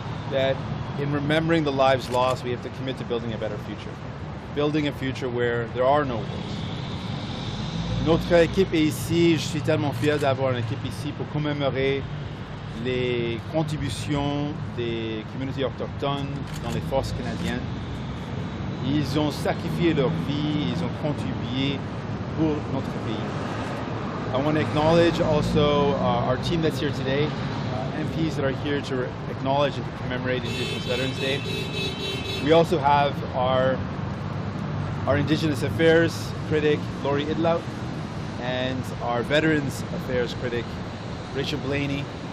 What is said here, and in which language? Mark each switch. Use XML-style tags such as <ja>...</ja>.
<en>That in remembering the lives lost, we have to commit to building a better future. Building a future where there are no wars.</en> <fr>Notre équipe est ici, je suis tellement fier d'avoir une équipe ici pour commémorer les contributions des communautés autochtones dans les forces canadiennes. Ils ont sacrifié leur vie, ils ont contribué pour notre pays.</fr> <en>I want to acknowledge also our team that's here today, MPs that are here to acknowledge and to commemorate Indigenous Veterans Day. We also have our Indigenous Affairs critic, Laurie Idlout, and our Veterans Affairs critic, Rachel Blaney.</en>